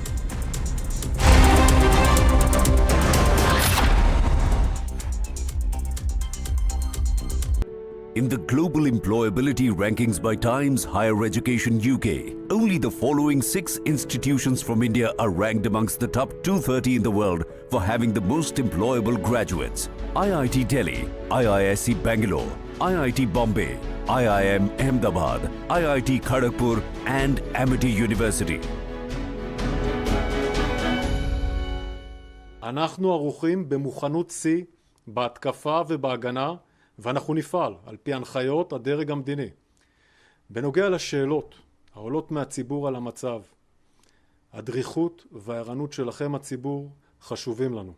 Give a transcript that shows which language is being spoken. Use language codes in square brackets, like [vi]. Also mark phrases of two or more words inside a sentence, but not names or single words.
[en] In the global employability rankings by Times Higher Education UK, only the following 6 institutions from India are ranked amongst the top 230 in the world for having the most employable graduates. IIT Delhi, IISc Bangalore, IIT Bombay, IIM Ahmedabad, IIT Kharagpur and Amity University. [he] אנחנו ערוכים במוכנות שיא בהתקפה ובהגנה, ואנחנו נפעל על פי הנחיות הדרג המדיני. בנוגע לשאלות העולות מהציבור על המצב, הדריכות והערנות שלכם הציבור חשובים לנו.